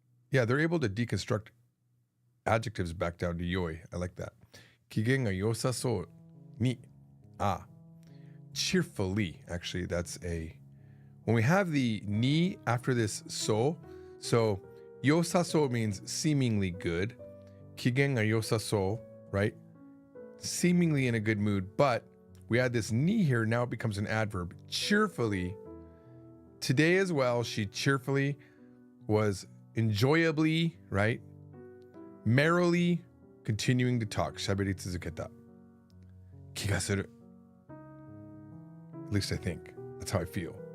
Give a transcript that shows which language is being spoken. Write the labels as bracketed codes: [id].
[en] Yeah, they're able to deconstruct adjectives back down to yoi. I like that. [ja] 機嫌が良さそうに. [en] Cheerfully. Actually, that's a... When we have the ni after this so 良さそう means seemingly good. [ja] 機嫌が良さそう, right? [en] Seemingly in a good mood, but we add this ni here, now it becomes an adverb. Cheerfully. Today as well, she cheerfully was enjoyably, right? Merrily continuing to talk. [ja] 喋り続けた気がする. [en] At least I think. That's how I feel.